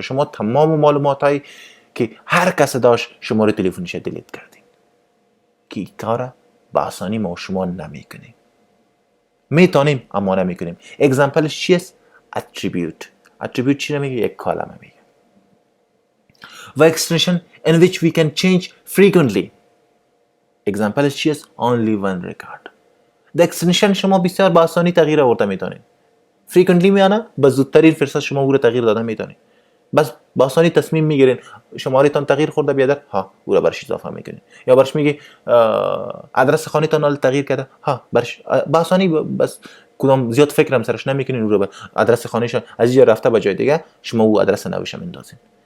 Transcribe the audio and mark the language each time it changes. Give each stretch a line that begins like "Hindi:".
Persian: شما تمام معلومات هایی که هر کس داشت شماره تلفنش دیلیت کردین که این کار با آسانی ما شما نمیکنیم. میتونیم اما نمیکنیم. اگزمپلش چیست؟ اتریبیوت چی میگه؟ یک کالم میگه. و
English: extension in which we can change frequently.
Persian: اگزمپلش چیست؟
English: only one record.
Persian: د extension شما بسیار با آسانی تغییر آورده میتونید. frequently میانه به زودترین فرصت شما او را تغییر داده میتونید. بس با آسانی تصمیم میگیرین شماره تان تغییر خورده بیادر، ها او را برش اضافه میکنین. یا برش میگی آدرس خانه تان حال تغییر کرده، ها برش با آسانی بس کدام زیاد فکرم سرش نمیکنین، او را آدرس خانهش از اینجا رفته به جای دیگه شما او آدرس نوش میندازین.